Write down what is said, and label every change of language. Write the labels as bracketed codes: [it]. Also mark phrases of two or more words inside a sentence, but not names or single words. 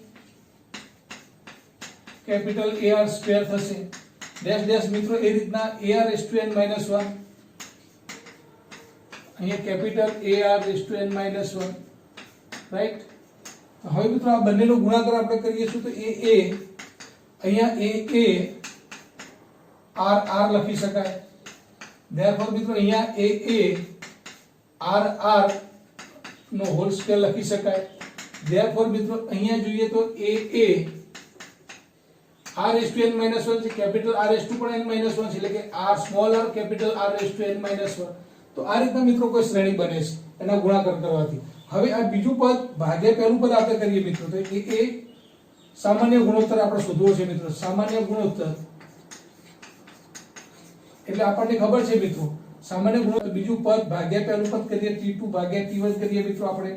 [en] capital AR square [gu] થશે [en] dash dash [gu] મિત્રો એ રીતના AR n - 1 અહીંયા કેપિટલ AR n - 1 રાઈટ હવે મિત્રો આ બંનેનો ગુણાકાર આપણે કરીએ છીએ તો a અહીંયા a આર આર લખી શકાય. ધેરફોર મિત્રો અહીંયા આર આર નો [en] whole square [gu] લખી શકાય. ધેરફોર મિત્રો અહીંયા જોઈએ તો [en] r raised to n minus 1 [gu] છે, [en] capital r raised to [gu] પણ [en] n minus 1 [gu] છે, એટલે કે [en] r small r capital r raised to n minus 1. [gu] તો આ રીતના મિત્રો કોઈ શ્રેણી બને છે એના ગુણાકાર કરવાથી. હવે આ બીજું પદ ભાગ્યા પહેલું પદ આપણે કરીએ મિત્રો, તો એ સામાન્ય ગુણોત્તર આપણે શોધવો છે મિત્રો. સામાન્ય ગુણોત્તર એટલે આપણને ખબર છે મિત્રો, સામાન્ય ગુણોત્તર બીજું પદ ભાગ્યા પહેલું પદ કરીએ, t2 ભાગ્યા t1 કરીએ મિત્રો આપણે.